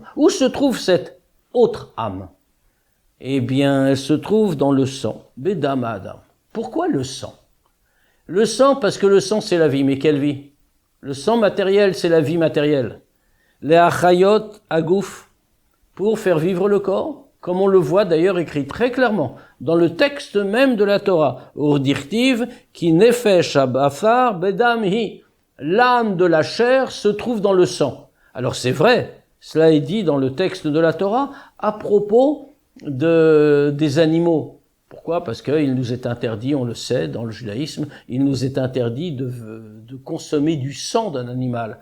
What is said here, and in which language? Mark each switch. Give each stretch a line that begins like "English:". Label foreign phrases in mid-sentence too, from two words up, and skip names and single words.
French: Où se trouve cette autre âme? Eh bien, elle se trouve dans le sang,
Hebrew: בדם האדם.
French: Pourquoi le sang? Le sang, parce que le sang, c'est la vie. Mais quelle vie? Le sang matériel, c'est la vie matérielle. Les
Hebrew: חיות הגוף,
French: pour faire vivre le corps, comme on le voit d'ailleurs écrit très clairement dans le texte même de la Torah.
Hebrew: וכדכתיב, כי נפש הבשר בדם היא.
French: L'âme de la chair se trouve dans le sang. Alors c'est vrai, cela est dit dans le texte de la Torah à propos des animaux. Pourquoi? Parce qu'il nous est interdit, on le sait, dans le judaïsme, il nous est interdit de consommer du sang d'un animal.